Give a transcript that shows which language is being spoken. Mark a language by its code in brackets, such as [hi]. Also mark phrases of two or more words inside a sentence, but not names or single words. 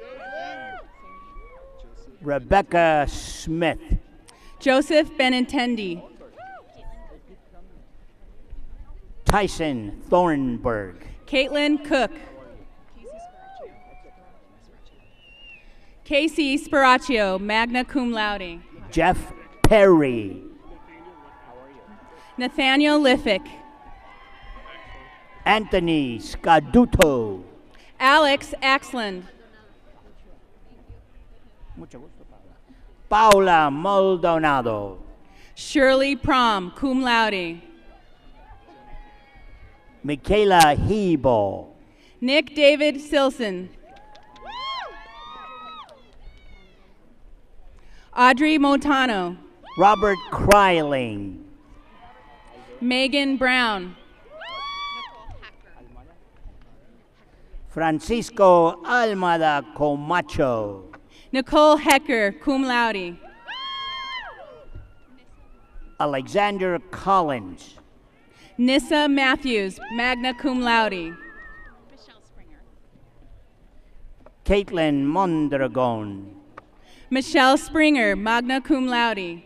[en] Rebecca Smith. Joseph Benintendi. Tyson Thornburg. Caitlin Cook. Casey Sparaccio, [la] magna cum laude. [en] Jeff Perry. Nathaniel Liffick. Anthony Scaduto. Alex Axland. Paula Maldonado. Shirley Prom, [la] cum laude. [en] Michaela Hebo. Nick David Silson. Audrey Montano. Robert Kryling. Megan Brown. Francisco Almada Comacho. Nicole Hecker, [la] cum laude. [en] Alexander Collins. Nissa Matthews, [la] magna cum laude. [en] Caitlin Mondragon. Michelle Springer, [la] magna cum laude.